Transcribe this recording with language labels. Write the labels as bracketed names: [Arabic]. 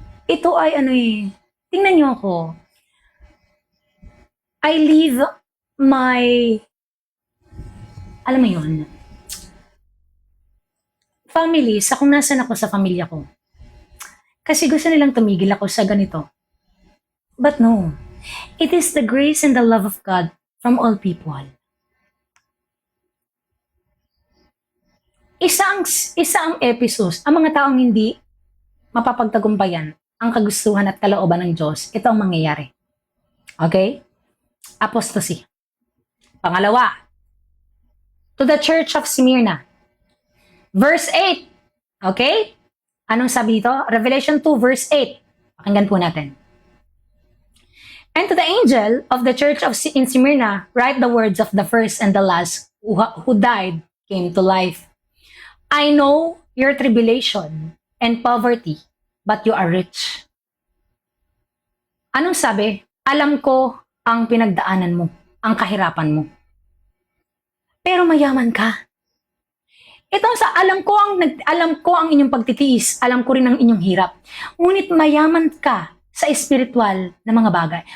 [Filipino] Ito ay tingnan nyo ako. [English] I leave my, [Filipino] alam mo yun, family, sa kung nasan ako sa pamilya ko. Kasi gusto nilang tumigil ako sa ganito. [English] But no, it is the grace and the love of God from all people. [Filipino] Isa ang episodes, ang mga taong hindi mapapagtagumpayan ang kagustuhan at kalooban ng Diyos, ito ang mangyayari. [English] Okay? Apostasy. [Filipino] Pangalawa, [English] to the Church of Smyrna. [Filipino] Verse 8. Okay? Anong sabi dito? Revelation 2 verse 8. Pakinggan po natin. [English] And to the angel of the church in Smyrna, write the words of the first and the last who died, came to life. I know your tribulation and poverty, but you are rich. [Filipino] Anong sabi? Alam ko ang pinagdaanan mo, ang kahirapan mo. Pero mayaman ka. Itong sa alam ko ang inyong pagtitiis, alam ko rin ang inyong hirap. Ngunit mayaman ka sa espiritual na mga bagay.